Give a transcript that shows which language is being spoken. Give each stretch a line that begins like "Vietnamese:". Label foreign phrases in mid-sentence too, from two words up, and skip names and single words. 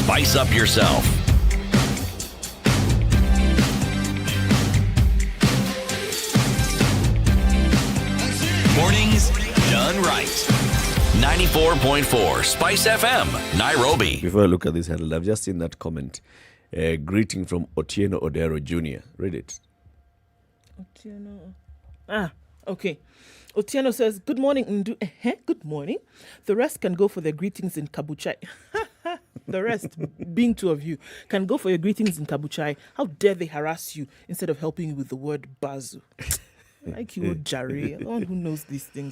English: Spice up yourself. Mornings done right. 94.4 Spice FM, Nairobi. Before I look at this headline, I've just seen that comment. Greeting from Otieno Odero Jr. Read it. Otieno. Okay. Otieno says, good morning, Ndu. Good morning. The rest can go for their greetings in Kabuchai. The rest, being two of you, can go for your greetings in Kabuchai. How dare they harass you instead of helping you with the word bazu? Like you, Jerry, the one who knows these things.